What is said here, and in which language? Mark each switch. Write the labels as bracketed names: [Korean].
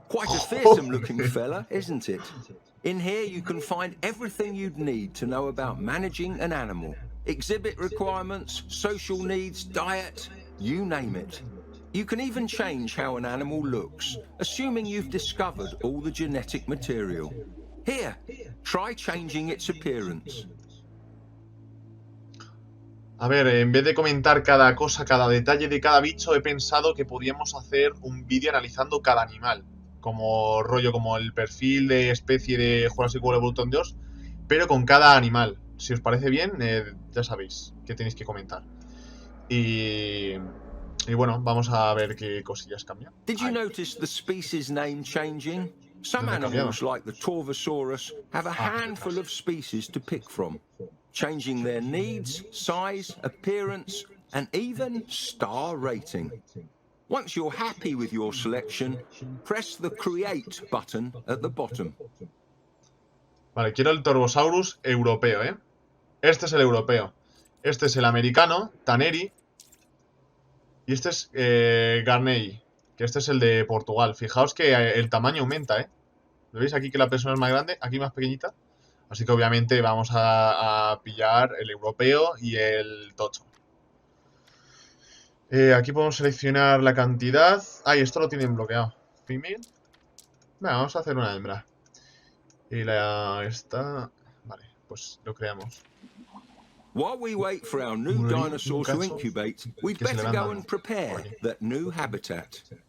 [English] Quite a fearsome looking fella, isn't it? In here you can find everything you'd need to know about managing an animal. Exhibit requirements, social needs, diet, you name it. You can even change how an animal looks, assuming you've discovered all the genetic material. Here, try changing its appearance. [Spanish] A ver, en vez de comentar cada cosa, cada detalle de cada bicho, he pensado que podíamos hacer un vídeo analizando cada animal. Como rollo, como el perfil de especie de Jurassic World Evolution 2, pero con cada animal. Si os parece bien, ya sabéis que tenéis que comentar. Y bueno, vamos a ver qué cosillas cambian. [English] Did you notice the species name changing? Some animals, like the Torvosaurus, have a handful of species to pick from, changing their needs, size, appearance, and even star rating. Once you're happy with your selection, press the Create button at the bottom. [Spanish] Vale, quiero el Torvosaurus europeo, ¿eh? Este es el europeo. Este es el americano, Taneri. Y este es Garney, que este es el de Portugal. Fijaos que el tamaño aumenta, ¿eh? ¿Lo veis aquí que la persona es más grande? Aquí más pequeñita. Así que obviamente vamos a pillar el europeo y el tocho. Aquí podemos seleccionar la cantidad. Ay, esto lo tienen bloqueado. Female. Venga, vamos a hacer una hembra. Y esta... Vale, pues lo creamos. [English] While we wait for our new dinosaurs to incubate, we'd better go and prepare that new habitat.